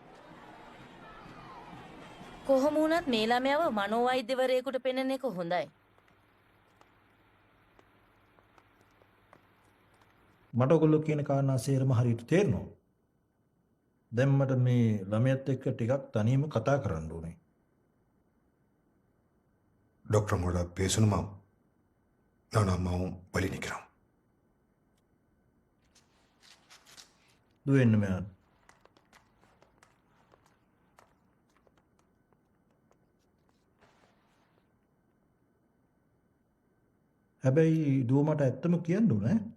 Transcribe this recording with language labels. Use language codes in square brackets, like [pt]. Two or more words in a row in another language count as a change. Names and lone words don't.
[si] කොහොම වුණත් මේ ළමයාව මනෝවෛද්‍යවරයෙකුට පෙන්නන එක හොඳයි. මට ඔයගොල්ලෝ කියන කාරණා සේරම හරියට තේරෙනවා. දැන් මට මේ ළමයාත් එක්ක ටිකක් තනියම කතා කරන්න ඕනේ. [ta] டாக்டரோட பேசணுமா? நான் அம்மாவும் வழி நிற்கிறோம். [si] දුවෙන්න මෙයාට. හැබැයි දුව මට ඇත්තම කියන්න ඕනේ.